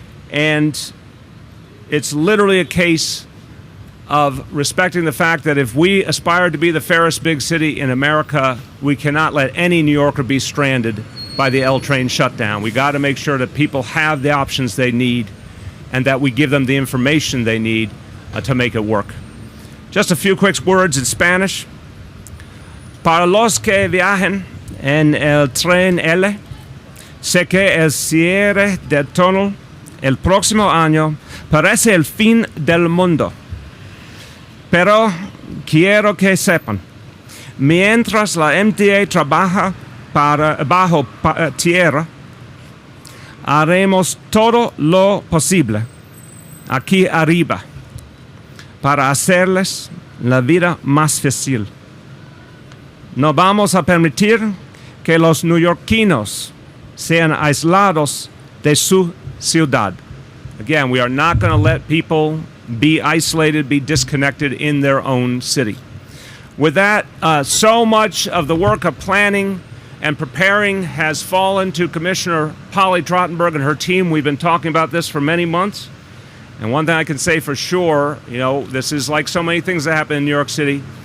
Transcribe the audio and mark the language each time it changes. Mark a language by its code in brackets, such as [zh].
[en] And it's literally a case of respecting the fact that if we aspire to be the fairest big city in America, we cannot let any New Yorker be stranded by the L train shutdown. We got to make sure that people have the options they need and that we give them the information they need to make it work. Just a few quick words in Spanish. [es] Para los que viajen en el tren L, sé que el cierre del túnel el próximo año parece el fin del mundo. Pero quiero que sepan, mientras la MTA trabaja bajo tierra, haremos todo lo posible aquí arriba para hacerles la vida más fácil. No vamos a permitir que los neoyorquinos sean aislados de su ciudad. [en] Again, we are not going to let people be isolated, be disconnected in their own city. With that, so much of the work of planning and preparing has fallen to Commissioner Polly Trottenberg and her team. We've been talking about this for many months. And one thing I can say for sure, this is like so many things that happen in New York City.